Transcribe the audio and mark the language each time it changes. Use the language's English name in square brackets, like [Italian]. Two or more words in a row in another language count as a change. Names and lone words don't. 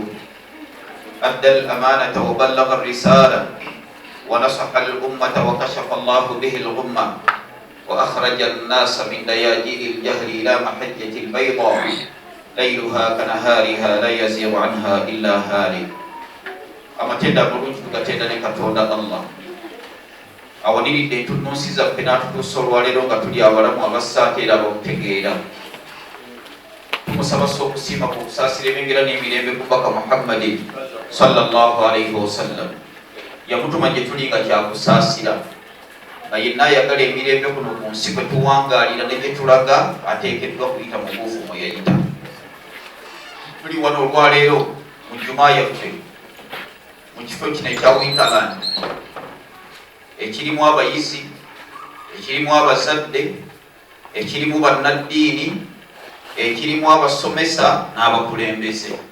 [Arabic] أدى الأمانة وبلغ الرسالة ونصح الأمة وكشف الله به الغمة وأخرج الناس من دياجير الجهل إلى محجة البيضاء ليلها كنهارها لا يزيغ عنها إلا هالك. [Ganda] amatenda bulungi tugatenda ne Katonda Allah awaniridde entunnunsi zaffe n'atutuusa olwaleero nga tuli abalamu abassaate era abakutegeera. Tumusaba okusiima ku kusaasira emengera n'emirembe ku Baka Muhammadin [Arabic] صلى الله عليه وسلم. [Ganda] Yamutuma gye tuli nga kyakusaasira nga yenna ayagala emirembe kuno ku nsi kwe tuwangaalira ne gye tulaga ateekeddwa kuyita mu buufu mwe yayita. Tuli wano olwaleero mu Jumaa yaffe mu kifo kino ekya Winterland ekirimu abayizi, ekirimu abazadde, ekirimu bannaddiini, ekirimu abasomesa n'abakulembeze.